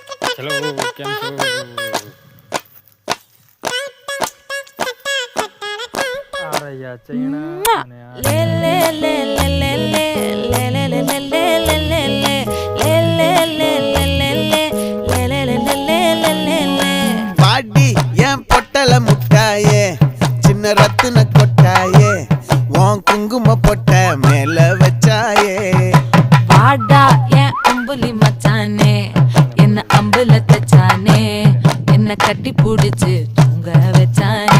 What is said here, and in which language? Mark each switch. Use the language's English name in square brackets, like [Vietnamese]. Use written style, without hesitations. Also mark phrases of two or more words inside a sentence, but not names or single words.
[Gujarati] ચલો કેમ છો? આ રહ્યા ચૈણા અને લે લે લે લે લે લે લે લે લે લે લે લે લે લે [Tamil] பாடி என் பொட்டல முட்டாயே சின்ன ரத்தின கொட்டாயே உன் குங்கும பொட்ட மேல வச்சாயே வாடா என் அம்புலி மச்சானே என்ன அம்புல தச்சானே என்ன கட்டி புடிச்சு தூங்க வச்சானே